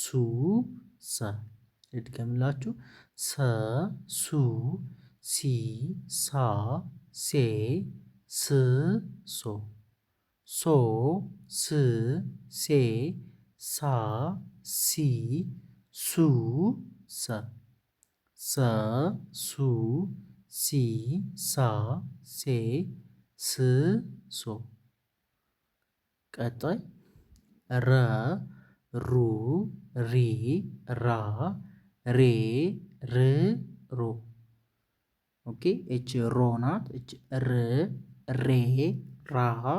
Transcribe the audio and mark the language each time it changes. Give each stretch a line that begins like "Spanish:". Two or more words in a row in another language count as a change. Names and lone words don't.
Amharic: ሰ ልድገምላችሁ። ሰ ሱ ሲ ሳ ሴ ስ ሶ ሶ ስ ሴ ሳ ሲ ሱ ሰ ሰ ሱ ሲ ሳ ሴ ስ ሶ ቀጣይ ረ ሩ ሪ ራ ሬ ር ሮ ኦኬ። እች ሮ ናት። እች ር ሬ ራ